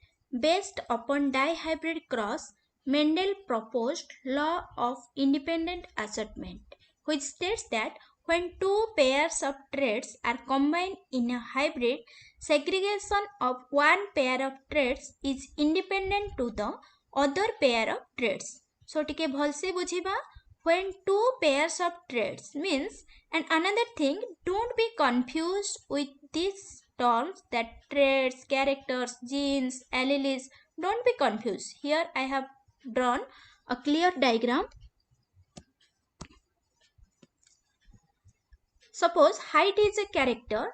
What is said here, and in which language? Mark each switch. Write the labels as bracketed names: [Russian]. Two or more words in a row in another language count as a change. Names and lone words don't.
[English] Based upon dihybrid cross, Mendel proposed law of independent assortment, which states that when two pairs of traits are combined in a hybrid, segregation of one pair of traits is independent to the other pair of traits. [Odia] So ଟିକେ ଭଲସେ ବୁଝିବା, [English] when two pairs of traits means, and another thing, don't be confused with these terms, that traits, characters, genes, alleles, don't be confused. Here I have drawn a clear diagram. Suppose height is a character.